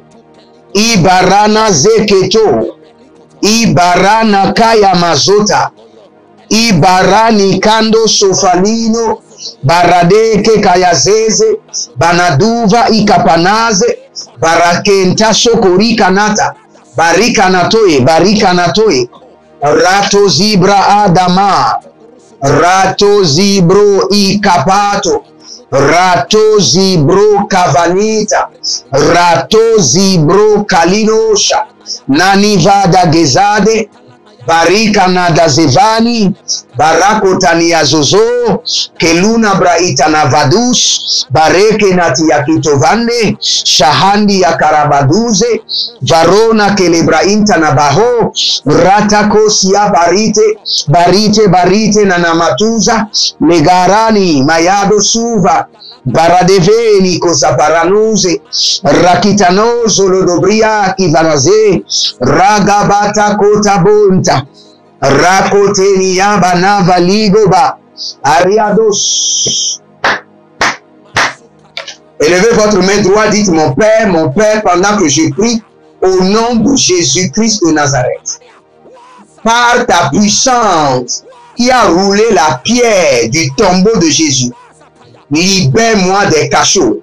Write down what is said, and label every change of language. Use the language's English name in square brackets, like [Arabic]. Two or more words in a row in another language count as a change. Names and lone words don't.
[French] Ibarana zeketo. Ibarana kaya mazota. Ibarani kando sofalino. Baradeke kayazeze. Banaduva ikapanaze. Barakenta sokorika nata. Barika natoe. Barika natoe. Rato zibra adama. Rato zibro ikapato. Rato zibro kavanita. Rato zibro kalinosha. Nanivada gezade. Barika nada zevani. Barako tania zozo. Keluna braita na vadus. Bareke nati ya kitovande. Shahandi ya karabaduze. Varona kelebrainta na baho. Ratakosi ya barite. Barite barite na namatuza. Megarani mayado suva. Baradeveni kosaparanuze. Rakitanozo lodobria kivanaze. Ragabata kotabonta. Rakoteni yabanava ligoba. Ariados. Élevez votre main droite, dites mon Père, pendant que je prie au nom de Jésus-Christ de Nazareth. Par ta puissance qui a roulé la pierre du tombeau de Jésus, libère-moi des cachots.